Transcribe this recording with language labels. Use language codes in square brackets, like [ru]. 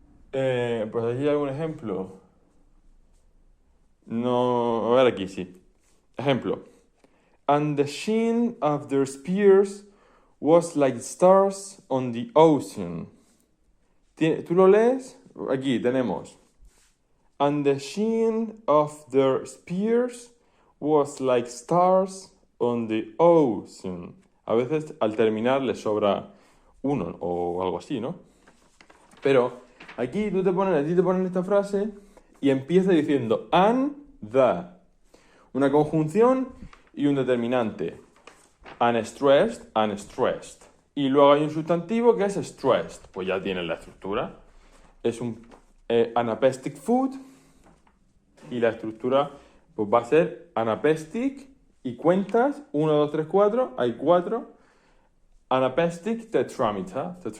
[es] Pues aquí hay algún ejemplo. No, a ver aquí sí. Ejemplo. [en] And the sheen of their spears was like stars on the ocean. [es] ¿Tú lo lees? Aquí tenemos. [en] And the sheen of their spears was like stars on the ocean. [es] A veces al terminar le sobra uno o algo así, ¿no? Pero aquí a ti te ponen esta frase y empieza diciendo and the. Una conjunción y un determinante. [en] Unstressed, unstressed. [es] Y luego hay un sustantivo que es stressed. Pues ya tienes la estructura. Es un anapestic food. Y la estructura pues va a ser anapestic. Y cuentas 1, 2, 3, 4. Hay 4. Anapestic tetrameter.